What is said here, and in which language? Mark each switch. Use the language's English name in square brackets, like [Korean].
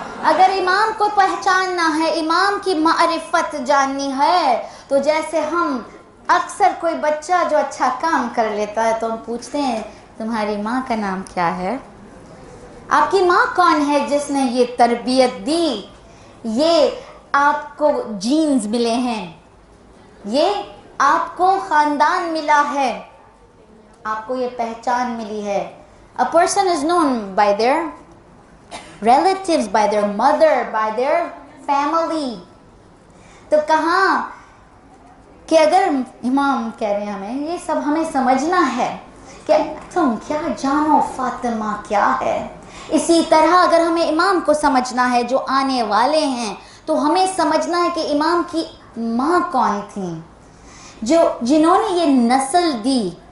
[Urdu] اگر امام کو پہچاننا ہے، امام کی معرفت جاننی ہے، تو جیسے ہم اکثر کوئی بچہ جو اچھا کام کر لیتا ہے تو ہم پوچھتے ہیں تمہاری ماں کا نام کیا ہے، آپ کی ماں کون ہے جس نے یہ تربیت دی، یہ آپ کو جینز ملے ہیں، یہ آپ کو خاندان ملا ہے، آپ کو یہ پہچان ملی ہے. [English] A person is known by their relatives, by their mother, by their family. [Urdu] تو کہاں کہ اگر امام کہہ رہے ہیں ہمیں یہ سب ہمیں سمجھنا ہے کہ تم کیا جانو فاطمہ کیا ہے، اسی طرح اگر ہمیں امام کو سمجھنا ہے جو آنے والے ہیں تو ہمیں سمجھنا ہے کہ امام کی ماں کون تھیں، جنہوں نے یہ نسل دی.